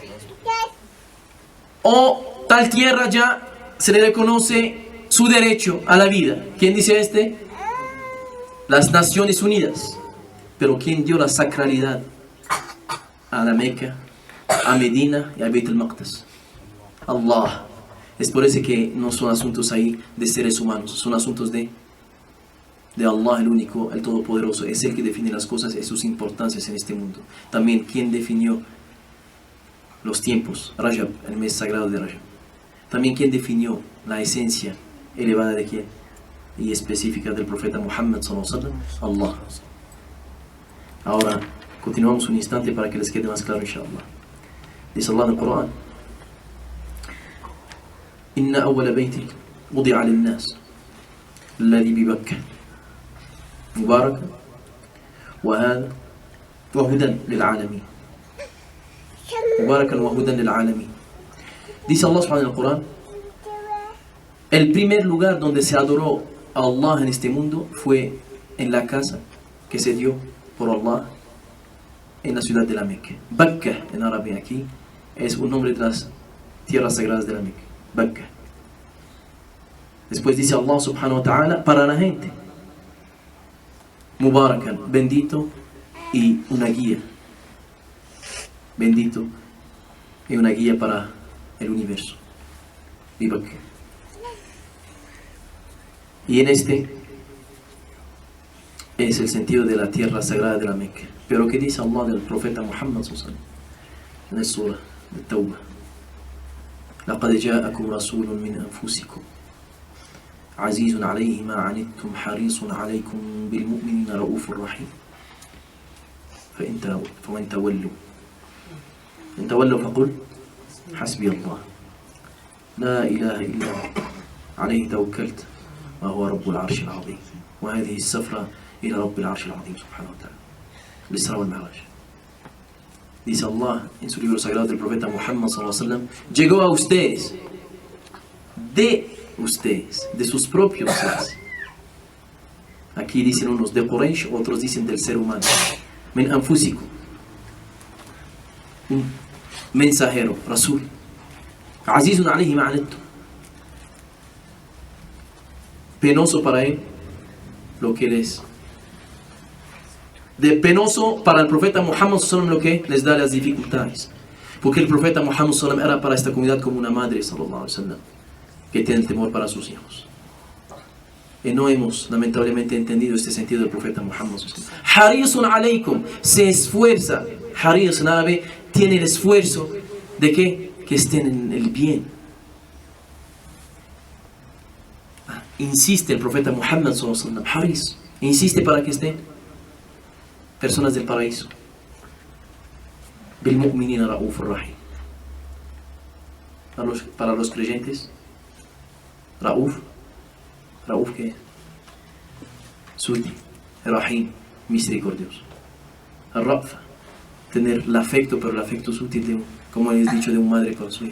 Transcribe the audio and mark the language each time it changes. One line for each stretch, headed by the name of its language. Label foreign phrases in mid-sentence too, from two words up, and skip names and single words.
Spanish: O tal tierra ya se le reconoce su derecho a la vida. ¿Quién dice este? Las Naciones Unidas. Pero ¿quién dio la sacralidad a la Meca, a Medina y a Beit al-Maqdis? Allah. Es por eso que no son asuntos ahí de seres humanos, son asuntos de Allah, el único, el todopoderoso. Es el que define las cosas y sus importancias en este mundo. También, ¿quién definió los tiempos? Rajab, el mes sagrado de Rajab. También, ¿quién definió la esencia elevada de quién? Y específica del profeta Muhammad
Arabic: صلى الله عليه وسلم.
Spanish: Allah. Ahora, continuamos un instante para que les quede más claro, inshallah. Dice Allah en el Corán:
Arabic: إن أول بيت وضع للناس الذي ببكة مبارك وهذا وهدى للعالمين. مباركا وهدى للعالمين.
Spanish: Dice Allah
Arabic: سبحانه وتعالى
Spanish: en el Corán: El primer lugar donde se adoró a Allah en este mundo fue en la casa que se dio por Allah en la ciudad de la Meca. Bakka en árabe aquí es un nombre de las tierras sagradas de la Meca. Bakka. Después dice Allah
Arabic: سبحانه وتعالى
Spanish: para la gente. Mubarakan, bendito y una guía. Bendito y una guía para el universo. Y Bakka. Y en este es el sentido de la tierra sagrada de la Meca. Pero ¿qué dice Allah del profeta Muhammad
Arabic: صلى الله عليه وسلم?
Spanish: En el surah de Tawbah.
Arabic: لقد جاءكم رسول من أنفسكم عزيز عليه ما عنتم حريص عليكم بالمؤمنين رؤوف رحيم فإن تولوا فقل حسبي الله لا إله إلا هو عليه توكلت وهو رب العرش العظيم. وهذه السفرة إلى رب العرش العظيم سبحانه وتعالى. الإسراء والمعراج.
Spanish: Dice Allah en su libro sagrado del profeta Muhammad
Arabic: صلى الله عليه وسلم,
Spanish: llegó a ustedes, de sus propios seres. Aquí dicen unos de Quraysh, otros dicen del ser humano.
Arabic: من أنفسكم.
Spanish: Un mensajero, Rasul.
Arabic: عزيز عليه ما عنتم.
Spanish: Penoso para él lo que les de penoso para el profeta Muhammad
Arabic: صلى الله عليه وسلم
Spanish: lo que les da las dificultades, porque el profeta Muhammad
Arabic: صلى الله عليه وسلم
Spanish: era para esta comunidad como una madre
Arabic: صلى الله عليه وسلم
Spanish: que tiene el temor para sus hijos. Y no hemos lamentablemente entendido este sentido del profeta Muhammad
Arabic: صلى الله عليه وسلم. حريص عليكم,
Spanish: se esfuerza. Haris en árabe tiene el esfuerzo de que estén en el bien. Insiste el profeta Muhammad
Arabic: صلى الله عليه وسلم,
Spanish: Haris, insiste para que estén personas del paraíso.
Arabic: بالمؤمنين رؤوف رحيم.
Spanish: Para los creyentes, Rauf ¿qué es? Sutil, Rahim, misericordioso. Rafa, tener el afecto, pero el afecto sutil, como les he dicho, de una madre para su hijo.